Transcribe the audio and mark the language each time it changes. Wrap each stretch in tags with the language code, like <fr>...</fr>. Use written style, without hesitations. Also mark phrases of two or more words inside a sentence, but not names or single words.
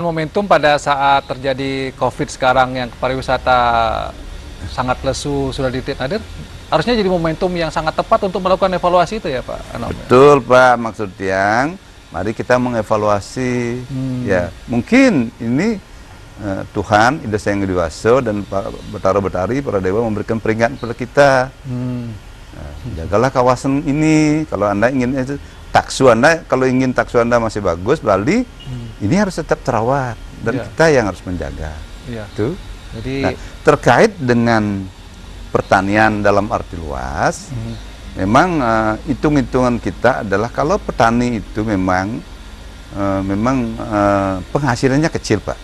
<id>momentum pada saat terjadi COVID sekarang yang pariwisata sangat lesu sudah hadir, harusnya jadi momentum yang sangat tepat untuk melakukan evaluasi itu ya Pak Anom. Betul Pak, maksud yang mari kita mengevaluasi ya, mungkin ini Tuhan Ida Sang Widiwasa dan Pak Betara-Betari para dewa memberikan peringatan kepada kita. Jagalah kawasan ini, kalau Anda ingin taksu Anda, kalau ingin taksu Anda masih bagus, Bali, ini harus tetap terawat dan kita yang harus menjaga. Itu. Jadi terkait dengan pertanian dalam arti luas, memang hitung-hitungan kita adalah kalau petani itu memang penghasilannya kecil Pak.</id>